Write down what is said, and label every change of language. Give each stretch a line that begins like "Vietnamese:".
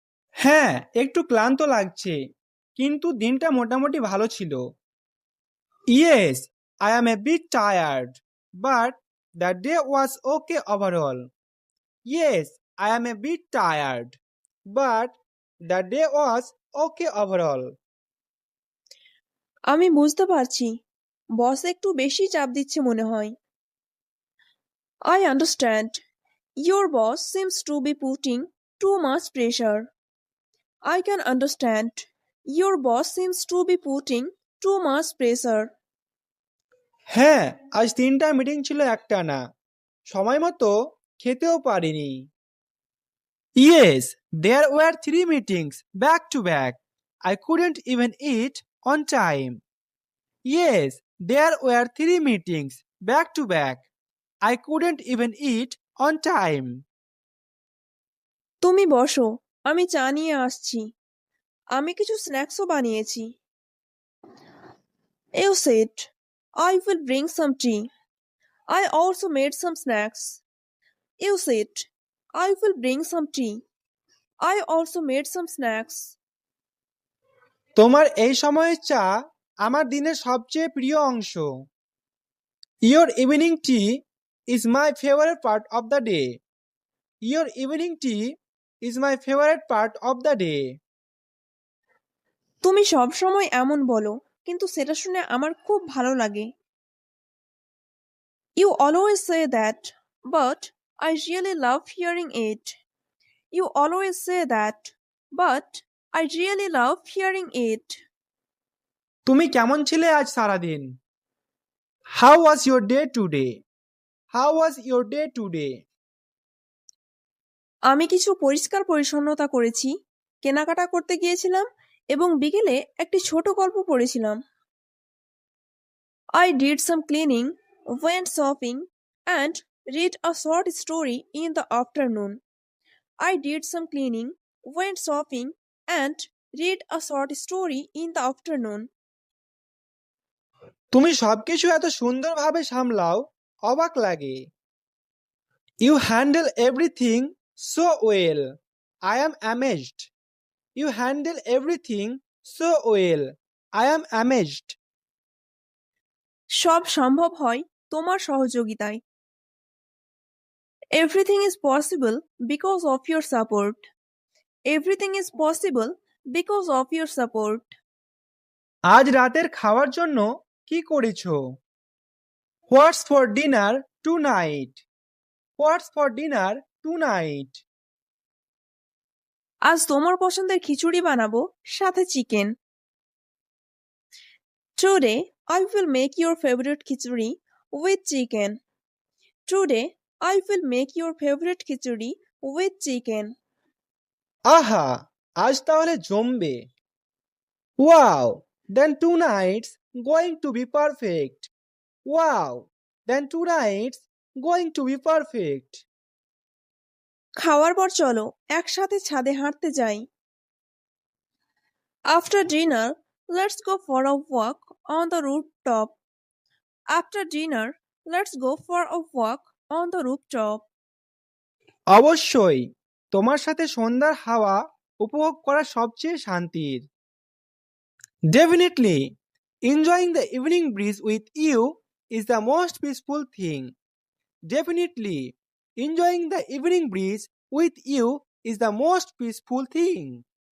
Bangla: হ্যাঁ, একটু ক্লান্ত লাগছে, কিন্তু দিনটা মোটামুটি ভালো ছিল।
English: Yes, I am a bit tired, but the day was okay overall. Yes, I am a bit tired, but the day was okay overall.
Bangla: আমি বুঝতে পারছি, বস একটু বেশি চাপ দিচ্ছে মনে হয়।
English: I understand. Your boss seems to be putting too much pressure. I can understand. Your boss seems to be putting too much pressure.
Bangla: হ্যাঁ, আজ 3টা মিটিং ছিল একটানা, সময় মতো খেতেও পারিনি।
English: Yes, there were 3 meetings back to back. I couldn't even eat on time. Yes, there were 3 meetings back to back. I couldn't even eat on time.
Bangla: তুমি বসো, আমি চা নিয়ে আসছি। আমি কিছু স্ন্যাক্সও বানিয়েছি।
English: You said, I will bring some tea. I also made some snacks. You said, I will bring some tea. I also made some snacks.
Bangla: তোমার এই সময়ের চা আমার দিনের সবচেয়ে প্রিয় অংশ।
English: Your evening tea is my favorite part of the day. Your evening tea is my favorite part of the day.
Bangla: তুমি সব সময় এমন বলো, কিন্তু সেটা শুনে আমার খুব ভালো লাগে।
English: You always say that, but I really love hearing it. You always say that, but I really love hearing it.
Bangla: তুমি কেমন ছিলে আজ সারাদিন?
English: How was your day today? How was your day today?
Bangla: আমি কিছু পরিষ্কার পরিচ্ছন্নতা করেছি, কেনাকাটা করতে গিয়েছিলাম এবং বিকেলে একটি ছোট গল্প পড়েছিলাম।
English: I did some cleaning, went shopping, and read a short story in the afternoon. I did some cleaning, went shopping, and read a short story in the afternoon.
Bangla: তুমি সবকিছু এত সুন্দরভাবে সামলাও, অবাক লাগে।
English: You handle everything so well. I am amazed. You handle everything so well. I am amazed.
Bangla: সব সম্ভব হয় তোমার সহযোগিতায়।
English: Everything is possible because of your support. Everything is possible because of your support.
Bangla: আজ রাতের খাওয়ার জন্য কি করেছো?
English: What's for dinner tonight? What's for dinner tonight?
Bangla: আজ তোমার পছন্দের খিচুড়ি বানাবো, সাথে chicken.
English: Today I will make your favorite khichdi with chicken. Today I will make your favorite khichdi with chicken.
Bangla: আহা, আজ তাহলে জমবে।
English: Wow, then tonight's going to be perfect. Wow, then tonight's going to be perfect.
Bangla: খাওয়ার পর চলো একসাথে ছাদে হাঁটতে যাই।
English: After dinner, let's go for a walk on the rooftop. After dinner, let's go for a walk on the rooftop.
Bangla: অবশ্যই, তোমার সাথে সন্ধ্যার হাওয়া উপভোগ করা সবচেয়ে শান্তির।
English: Definitely, enjoying the evening breeze with you is the most peaceful thing. Definitely, enjoying the evening breeze with you is the most peaceful thing.